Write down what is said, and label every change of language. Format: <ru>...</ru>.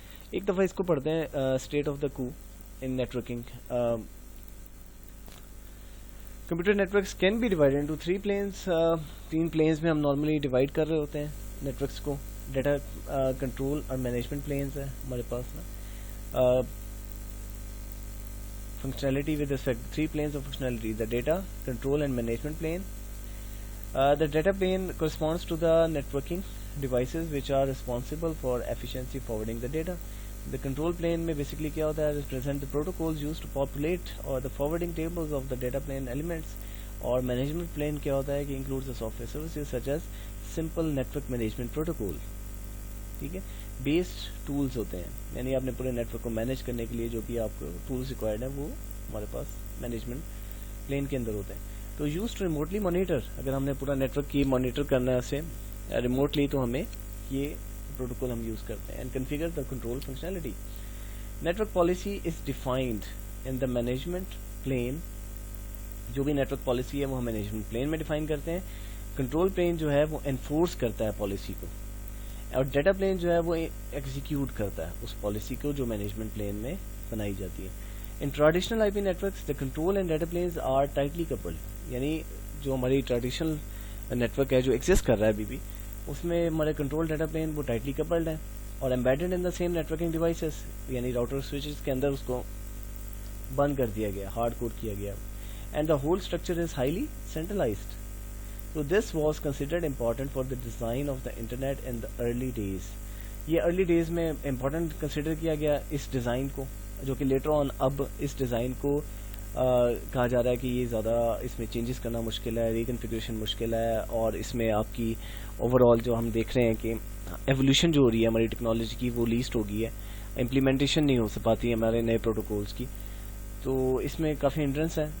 <ur>ایک دفعہ اس کو پڑھتے ہیں, اسٹیٹ آف دا کو ان networking.</ur> <en>Computer networks can be divided into 3 planes.</en> <ur>3 planes میں ہم نارملی ڈیوائڈ کر رہے ہوتے ہیں نیٹورکس کو. ڈیٹا کنٹرول اور مینجمنٹ پلینس ہے ہمارے پاس نا.</ur> <en>Functionality with respect 3 planes of functionality: the data control and management plane. The data plane corresponds to the networking devices which are responsible for efficiency forwarding the data. The control plane</en> <ur>میں basically کیا ہوتا ہے,</ur> <en>represent the protocols used to populate or the forwarding tables of the data plane elements.</en> <ur>اور management plane کیا ہوتا ہے کہ</ur> <en>includes the software services such as simple network management protocol.</en> <ur>ٹھیک ہے, بیسڈ ٹولز ہوتے ہیں, یعنی آپ نے پورے نیٹ ورک کو مینیج کرنے کے لیے جو بھی آپ کو ٹولز ریکوائرڈ ہیں وہ ہمارے پاس مینجمنٹ پلین کے اندر ہوتے ہیں.</ur> <en>تو use to remotely monitor,</en> <ur>اگر ہم نے پورا نیٹ ورک کی مانیٹر کرنا ہے اسے ریموٹلی تو ہمیں یہ پروٹوکول ہم یوز کرتے ہیں.</ur> <en>And configure the control functionality. Network policy is defined in the management plane.</en> <ur>جو بھی نیٹ ورک پالیسی ہے وہ ہم مینجمنٹ پلین میں ڈیفائن کرتے ہیں. کنٹرول پلین جو ہے وہ انفورس کرتا ہے پالیسی کو, اور ڈیٹا پلین جو ہے وہ ایگزیکیوٹ کرتا ہے اس پالیسی کو جو مینجمنٹ پلین میں بنائی جاتی ہے.</ur> <en>In traditional I P networks the control and data planes are tightly coupled.</en> <ur>یعنی جو ہماری ٹریڈیشنل نیٹورک ہے جو ایگزسٹ کر رہا ہے ابھی بھی, اس میں ہمارے کنٹرول ڈیٹا پلین وہ ٹائٹلی کپلڈ ہے اور</ur> <en>embedded in the same networking devices,</en> <ur>یعنی راؤٹر سوئچز کے اندر اس کو بند کر دیا گیا, ہارڈ کوڈ کیا گیا.</ur> <en>And the whole structure is highly centralised. So this was considered important for the design of the internet in the early days.</en> <ur>یہ early days میں امپورٹنٹ کنسیڈر کیا گیا اس ڈیزائن کو, جو کہ لیٹر آن اب اس ڈیزائن کو کہا جا رہا ہے کہ یہ زیادہ اس میں چینجز کرنا مشکل ہے, ریکنفیگریشن مشکل ہے, اور اس میں آپ کی اوور آل جو ہم دیکھ رہے ہیں کہ ایولیوشن جو ہو رہی ہے ہماری ٹیکنالوجی کی وہ لیسٹ ہو گئی ہے, امپلیمنٹیشن نہیں ہو پاتی ہے ہمارے نئے پروٹوکولز کی, تو اس میں کافی ہنڈرنس ہے.</ur>